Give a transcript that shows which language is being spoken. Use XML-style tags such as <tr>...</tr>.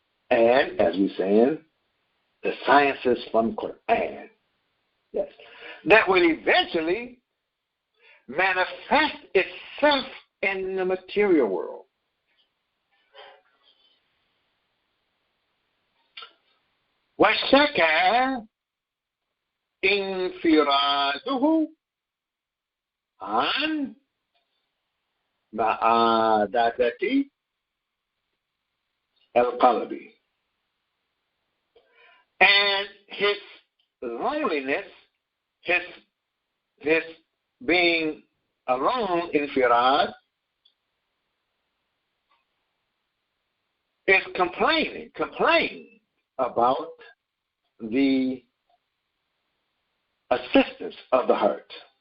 <en>And, as we're saying, the sciences from Qur'an. Yes. That will eventually manifest itself in the material world.</en> <ar>وَشَكَى انفراده عن معادة القلب.</ar> <en>And his loneliness, his being alone, infirad, is complaining about the assistance of the heart.</en>